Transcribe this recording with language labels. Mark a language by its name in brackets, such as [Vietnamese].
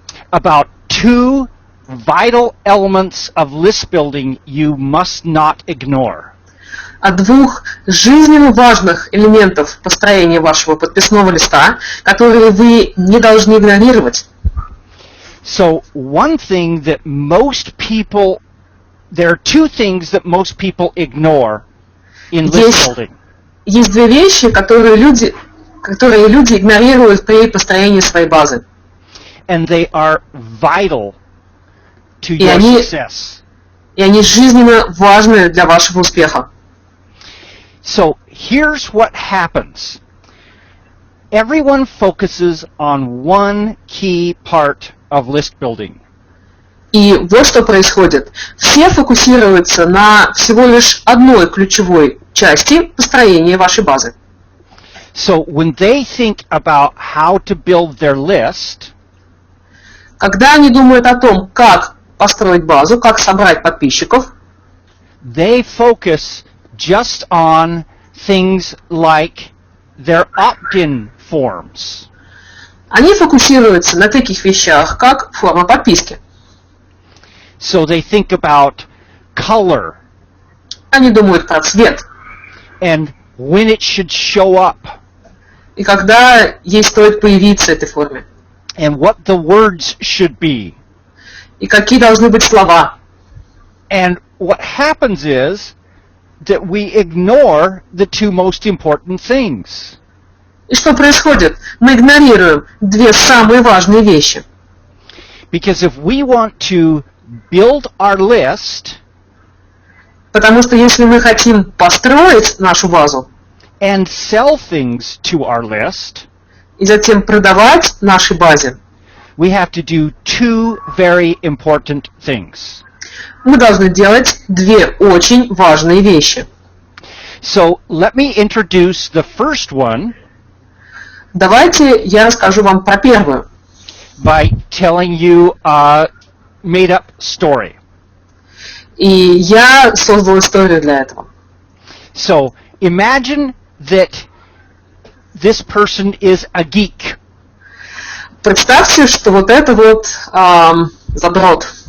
[English] about two vital elements of list building you must not ignore. [Russian] о двух жизненно важных элементах построения вашего подписного листа, которые вы не должны игнорировать. [English] So one thing that most people, there are two things that most people ignore in list building. [Russian] Есть две вещи, которые люди игнорируют при построении своей базы. [English] And they are vital to your success. [Russian] И они жизненно важны для вашего успеха. [English] So here's what happens. Everyone focuses on one key part of list building. [Russian] И вот что происходит. Все фокусируются на всего лишь одной ключевой части построения вашей базы. [English] So when they think about how to build their list, [Russian] когда они думают о том, как построить базу, как собрать подписчиков, [English] they focus just on things like their opt-in forms. [Russian] Они фокусируются на таких вещах, как форма подписки. [English] So they think about color. [Russian] Они думают про цвет. [English] And when it should show up. [Russian] И когда ей стоит появиться этой форме. [English] And what the words should be. [Russian] И какие должны быть слова. [English] And what happens is that we ignore the two most important things. [Russian] И что происходит? Мы игнорируем две самые важные вещи. [English] Because if we want to build our list, [Russian] потому что если мы хотим построить нашу базу [English] and sell things to our list, [Russian] и затем продавать нашей базе, [English] we have to do two very important things. [Russian] Мы должны делать две очень важные вещи. [English] So let me introduce the first one. [Russian] Давайте я расскажу вам про первую. [English] By telling you a made-up story. [Russian] И я создал историю для этого. [English] So imagine that this person is a geek. [Russian] Представьте, что вот это вот задрот.